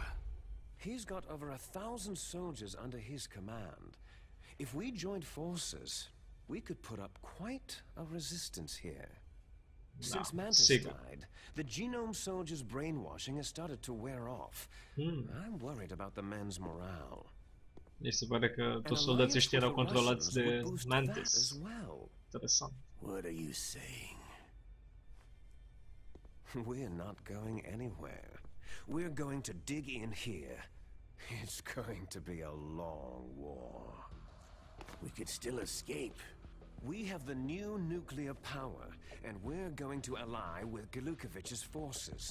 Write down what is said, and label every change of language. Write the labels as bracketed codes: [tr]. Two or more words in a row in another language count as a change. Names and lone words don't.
[en] He's got over 1,000 soldiers under his command. If we joined forces, we could put up quite a resistance here. Since Mantis died, the genome soldiers' brainwashing has started to wear off. I'm worried about the men's morale. [ro] Mi se pare că toți soldații ăștia erau controlați de Mantis. Interesant. [en] What are you saying? We're not going anywhere. We're going to dig in here. It's going to be a long war. We could still escape. We have the new nuclear power, and we're going to ally with Golukovich's forces.